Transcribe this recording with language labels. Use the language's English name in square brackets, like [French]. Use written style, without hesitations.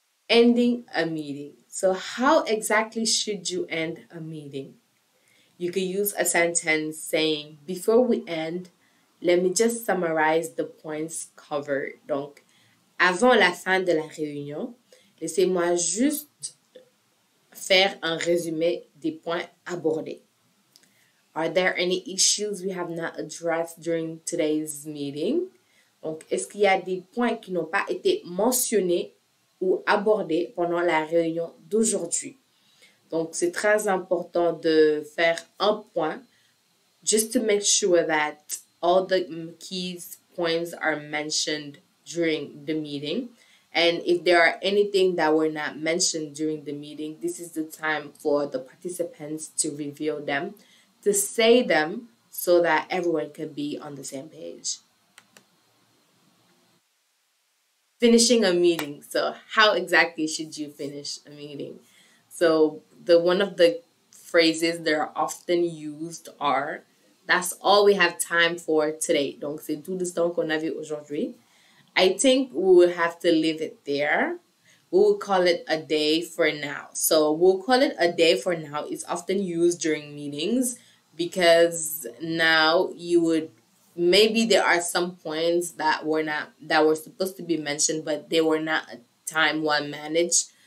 [English] Ending a meeting. So how exactly should you end a meeting? You could use a sentence saying, before we end, let me just summarize the points covered. [French] Donc, avant la fin de la réunion, laissez-moi juste faire un résumé des points abordés. [English] Are there any issues we have not addressed during today's meeting? [French] Donc, est-ce qu'il y a des points qui n'ont pas été mentionnés ou abordés pendant la réunion d'aujourd'hui? Donc, c'est très important de faire un point [English] just to make sure that all the key points are mentioned during the meeting. And if there are anything that were not mentioned during the meeting, this is the time for the participants to review them, to say them so that everyone can be on the same page. finishing a meeting. So how exactly should you finish a meeting? So the one of the phrases that are often used are that's all we have time for today. [French] Donc c'est tout le temps qu'on avait aujourd'hui. [English] I think we will have to leave it there. We will call it a day for now. So we'll call it a day for now. It's often used during meetings because now you would maybe there are some points that were supposed to be mentioned, but they were not time well managed.